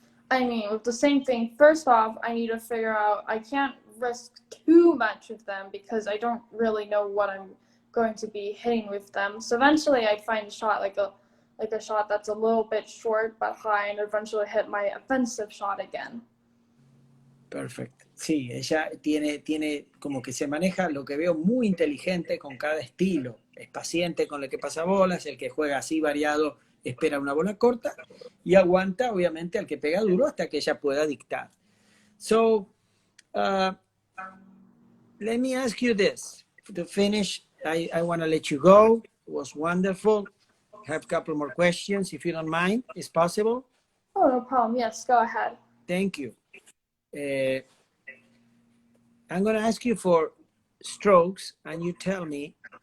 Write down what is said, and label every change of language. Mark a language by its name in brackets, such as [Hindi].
[English] I mean, with the same thing, first off, I need to figure out, I can't risk too much with them because I don't really know what I'm going to be hitting with them. So eventually I'd find a shot like a shot that's a little bit short but high, and eventually hit my offensive shot again. Perfect. [Spanish] Sí, ella tiene como que se maneja, lo que veo, muy inteligente con cada estilo. Es paciente con el que pasa bolas, el que juega así variado espera una bola corta y aguanta, obviamente, al que pega duro hasta que ella pueda dictar. [English] So, let me ask you this. To finish, I want to let you go. It was wonderful. I have a couple more questions, if you don't mind. Is possible? Oh, no problem. Yes, go ahead. Thank you. I'm going to ask you for strokes, and you tell me.